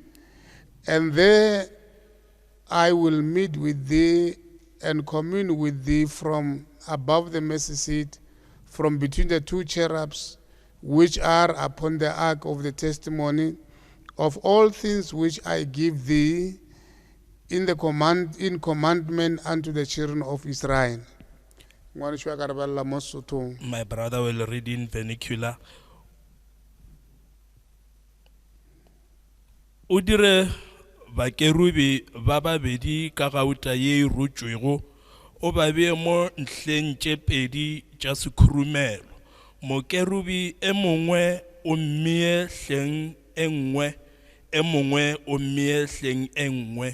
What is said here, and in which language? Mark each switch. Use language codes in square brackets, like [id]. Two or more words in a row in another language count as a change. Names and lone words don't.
[en] And there I will meet with thee and commune with thee from above the mercy seat, from between the two cherubs which are upon the ark of the testimony, of all things which I give thee in commandment unto the children of Israel. My brother will read in vernacular. [nso] O dire bakerubi ba babedi ka gauta ye e rutšwego, o ba bee mo ntlheng tše pedi tša sekhurumelo. Mokerubi e mongwe o mmee hleng e nngwe, e mongwe o mmee hleng e nngwe.